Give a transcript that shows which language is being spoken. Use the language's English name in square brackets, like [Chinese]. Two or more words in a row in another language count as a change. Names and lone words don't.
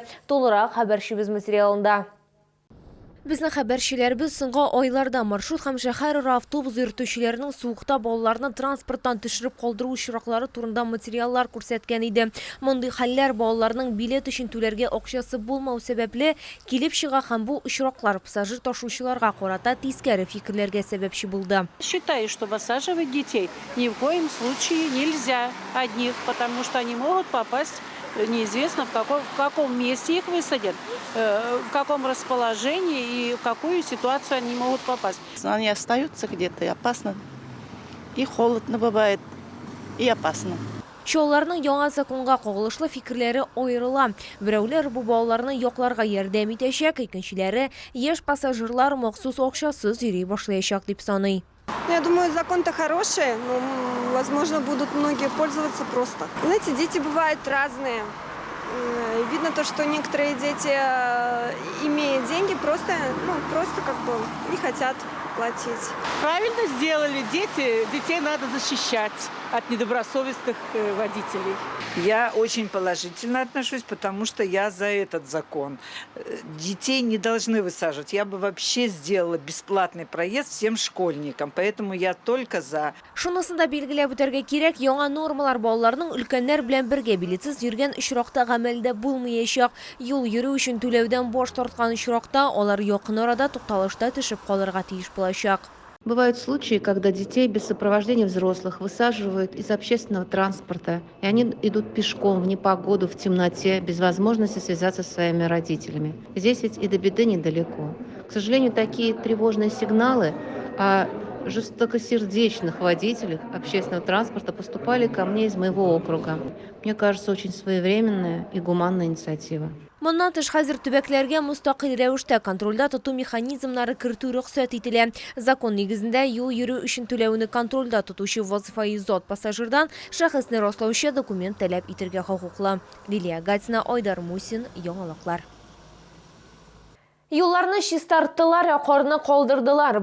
[Tatar] Тулырак хәбәрчебез материалында. Безнең хәбәрчеләрбез соңгы айларда маршрут һәм шәһәр автобус йөртүчеләренең суыкта балаларны транспорттан төшереп калдыру очраклары турында материаллар күрсәткән иде. Мондый хәлләр балаларның билет өчен түләргә акчасы булмау сәбәпле килеп чыга һәм бу очраклар пассажир ташучыларга карата тискәре фикерләргә сәбәпче булды. [Russian] Считаю, что высаживать детей ни в коем случае нельзя одних, потому что они могут попасть неизвестно в каком месте их высадят, в каком расположении и в какую ситуацию они могут попасть. Они остаются где-то, и опасно, и холодно бывает, и опасно. [Tatar] Чалларның яңа законга кагылышлы фикерләре аерыла. Берәүләр бу балаларны якларга ярдәм итәчәк, икенчеләре яшь пассажирлар махсус акчасыз йөри башлаячак дип саный. [Russian] Я думаю, закон-то хороший, но, возможно, будут многие пользоваться просто. Знаете, дети бывают разные. Видно то, что некоторые дети, имея деньги, просто как бы не хотят платить. Правильно сделали. Детей надо защищать от недобросовестных водителей. Я очень положительно отношусь, потому что я за этот закон. Детей не должны высаживать. Я бы вообще сделала бесплатный проезд всем школьникам, поэтому я только за. [Tatar] Шунысында билгеләп үтәргә кирәк, яңа нормалар балаларның өлкәннәр белән бергә билетсез йөргән очракта гамәлдә булмаячак. Юл йөрү өчен түләүдән баш тарткан очракта алар якын арада тукталышта төшеп калырга тиеш булачак. [Russian] Бывают случаи, когда детей без сопровождения взрослых высаживают из общественного транспорта, и они идут пешком в непогоду, в темноте, без возможности связаться со своими родителями. Здесь ведь и до беды недалеко. К сожалению, такие тревожные сигналы о жестокосердечных водителях общественного транспорта поступали ко мне из моего округа. Мне кажется, очень своевременная и гуманная инициатива. [Tatar] Моннан тыш хәзер төбәкләргә мустакил рәвештә контрольдә тоту механизмнары кертү рөхсәт ителә. Закон нигезендә юл йөрү өчен түләүне контрольдә тотучы вазифаи зат пассажирдан шәхесне раслаучы документ таләп итәргә хокуклы. Лилия Гатина, Айдар Мусин, яңалыклар. Юлларны чистарттылар, корны калдырдылар.